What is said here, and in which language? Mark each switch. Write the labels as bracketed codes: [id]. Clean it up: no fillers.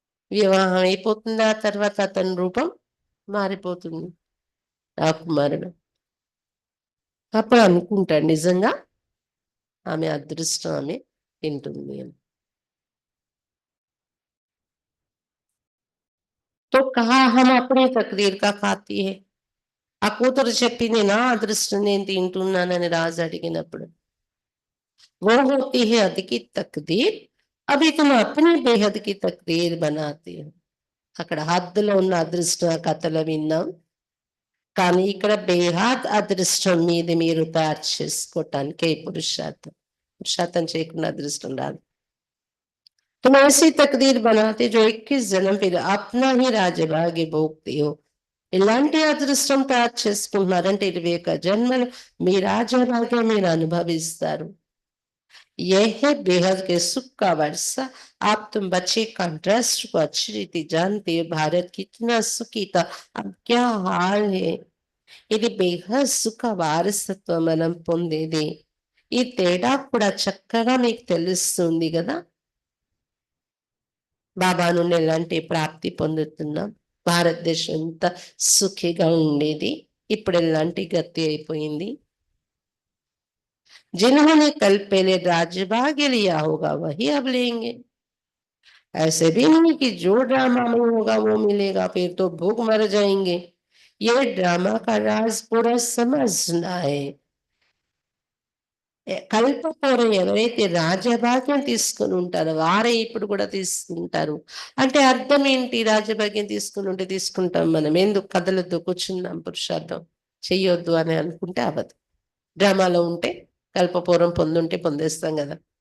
[te] వివాహం అయిపోతుంది, ఆ తర్వాత అతని రూపం మారిపోతుంది, రాకుమారుడు. అప్పుడు అనుకుంటాడు నిజంగా ఆమె అదృష్టం, ఆమె తింటుంది అని. [hi] तो कहा हम अपनी तकदीर का खाती है. [te] ఆ కూతురు చెప్పింది నా అదృష్టం నేను తింటున్నానని రాజు అడిగినప్పుడు, [hi] वो होती है हद की तकदीर, अभी तुम अपनी बेहद की तकदीर बनाती हो. [te] అక్కడ హద్దులో ఉన్న అదృష్టం ఆ కథలో విన్నాం, కానీ ఇక్కడ బేహద్ అదృష్టం మీది మీరు తయారు చేసుకోవటానికే పురుషార్థం చేయకుండా అదృష్టం రాదు. [hi] तुम ऐसी तकदीर बनाते जो 21 जन्म फिर अपना ही राजभाग्य भोगते हो. [te] ఇలాంటి అదృష్టం తయారు చేసుకుంటున్నారంటే 21 జన్మలు మీ రాజభాగ్యం మీరు అనుభవిస్తారు. [hi] यह है बेहद के सुख का वर्षा. आप तुम बच्चे कंट्रास्ट को अच्छी रीति जानते हो. भारत कितना सुखी था, अब क्या हाल है. [te] ఇది బేహద్దుక వారసత్వం మనం పొందేది. ఈ తేడా కూడా చక్కగా మీకు తెలుస్తుంది గదా! బాబా నుండి ఎలాంటి ప్రాప్తి పొందుతున్నాం. భారతదేశం ఎంత సుఖిగా ఉండేది. ఇప్పుడు ఎలాంటి గతి అయిపోయింది. [hi] जिन्होंने कल पहले राज्य भाग्य लिया होगा वही अब लेंगे। ऐसे भी नहीं कि जो ड्रामा में होगा वो मिलेगा, फिर तो भूख मर जाएंगे। ये ड्रामा का राज पूरा समझना है। [te] కల్పపోరు ఎవరైతే రాజభాగ్యం తీసుకొని ఉంటారో వారే ఇప్పుడు కూడా తీసుకుంటారు. అంటే అర్థం ఏంటి? రాజభాగ్యం తీసుకుని ఉంటే తీసుకుంటాం మనం. ఎందుకు కదలొద్దు, కూర్చుందాం, పురుషార్థం చెయ్యొద్దు అని అనుకుంటే అవ్వదు. డ్రామాలో ఉంటే కల్పపూర్వం పొందుంటే పొందేస్తాం గదా!